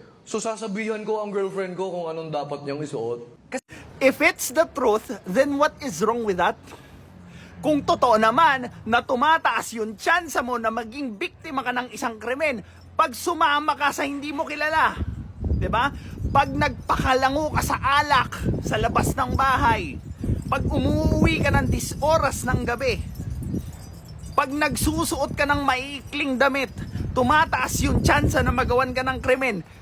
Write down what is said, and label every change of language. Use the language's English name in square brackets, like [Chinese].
[Filipino] So sasabihan ko ang girlfriend ko kung anong dapat niyang isuot. [English] If it's the truth, then what is wrong with that? [Filipino] Kung totoo naman na tumataas yung tsansa mo na maging biktima ka ng isang krimen pag sumama ka sa hindi mo kilala, 'di ba? Pag nagpakalango ka sa alak sa labas ng bahay, pag umuwi ka ng 10 oras ng gabi, pag nagsusuot ka ng maiikling damit, tumataas yung tsansa na magawan ka ng krimen.